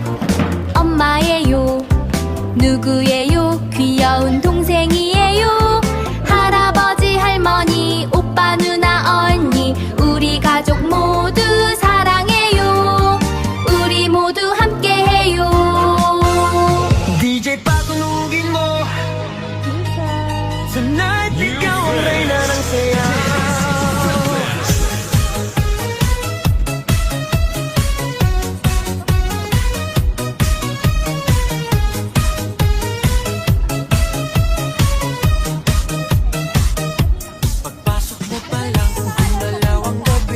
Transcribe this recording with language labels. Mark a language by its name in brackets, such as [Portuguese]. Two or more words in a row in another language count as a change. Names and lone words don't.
[Korean] 엄마예요. 누구예요? 귀여운 동생이에요. 할아버지, 할머니, 오빠, 누나, 언니, 우리 가족 모두 사랑해요. 우리 모두 함께해요. [Filipino] DJ patulugin mo Tonight, ikaw ang reyna ng saya. Pagpasok mo pa lang, gumalaw ang gabi.